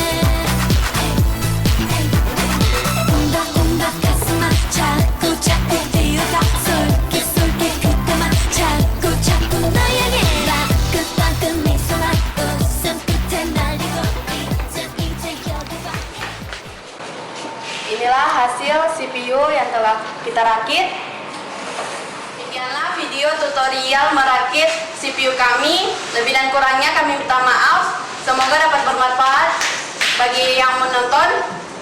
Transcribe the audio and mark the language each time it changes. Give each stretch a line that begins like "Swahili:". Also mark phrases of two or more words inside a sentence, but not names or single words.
Korean: 웅박웅박 가슴만 자꾸 뛰어가 솔깃솔깃 그때만 자꾸 널 향해라 끝방끝 미소만 웃음 끝에 날리고 이제 여기 봐
Indonesian: Inilah hasil CPU yang telah kita rakit. Demikianlah video tutorial merakit CPU kami. Lebih dan kurangnya kami minta maaf. Semoga dapat bermanfaat bagi yang menonton.